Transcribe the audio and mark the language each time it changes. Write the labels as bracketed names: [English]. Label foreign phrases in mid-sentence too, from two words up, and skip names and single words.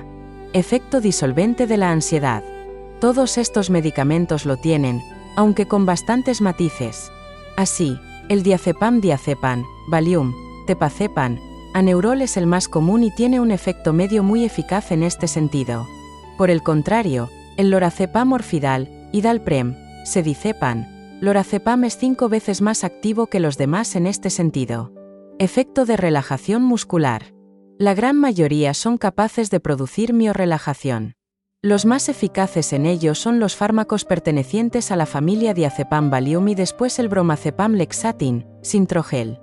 [Spanish] Efecto disolvente de la ansiedad. Todos estos medicamentos lo tienen, aunque con bastantes matices. Así, el diazepam, Valium, tepazepam, Aneurol es el más común y tiene un efecto medio muy eficaz en este sentido. Por el contrario, el lorazepam orfidal, Idalprem, Sedizepam, lorazepam es 5 veces más activo que los demás en este sentido. Efecto de relajación muscular. La gran mayoría son capaces de producir miorrelajación. Los más eficaces en ello son los fármacos pertenecientes a la familia diazepam Valium y después el bromazepam Lexatin, Sintrogel.